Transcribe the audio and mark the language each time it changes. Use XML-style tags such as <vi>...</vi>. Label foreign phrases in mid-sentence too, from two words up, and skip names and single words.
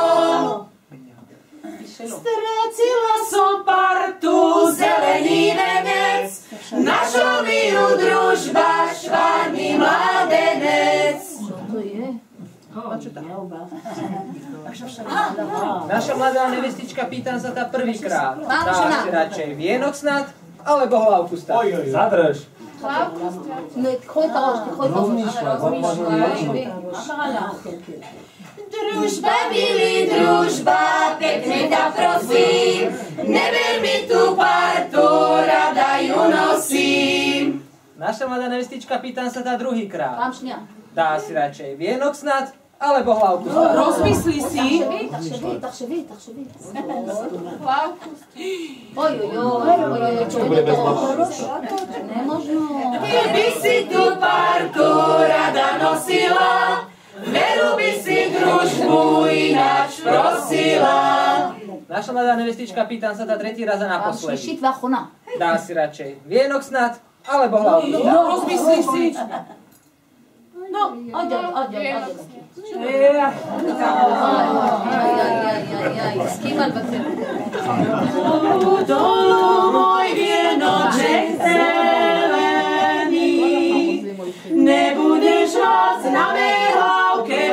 <sk>Strácila som partu, zelený venec, našol mi ju družba, Švárny mladenec. Naša mladá nevestička, pýtam sa tá prvýkrát. Dáš si radšej vienok snad, alebo hlavku stať? Zadrž.</sk> <he>קחו את הראש, קחו את הראש.</he> <sk>Družba, milý, družba, pekne ťa prosím, neber mi tú partu, rada ju nosím. Naša mladá nevestička, pýtam sa tá druhýkrát.</sk> <he>פעם שנייה.</he> <sk>Dá si radšej vienok snad, alebo hlavku stať? Rozmyslí si.</sk> <he>תחשבי. אוי,</he> <sk>čo bude bez Nemožno. Keby si tú partu rada nosila, veru by si družbu ináč prosila. Naša mladá nevestička, pýtam sa tá tretí raz a</sk> <he>פעם</he> <sk>naposledy.</sk> <he>שלישית ואחרונה.</he> <sk>Dá si radšej vienok snad, alebo hlavku stať? Rozmyslí si. No,</sk> <he>עוד. הסכימה לוותר.</he> <sk>Dolu môj vienoček zelený, nebudeš vás na mej hlavke</sk>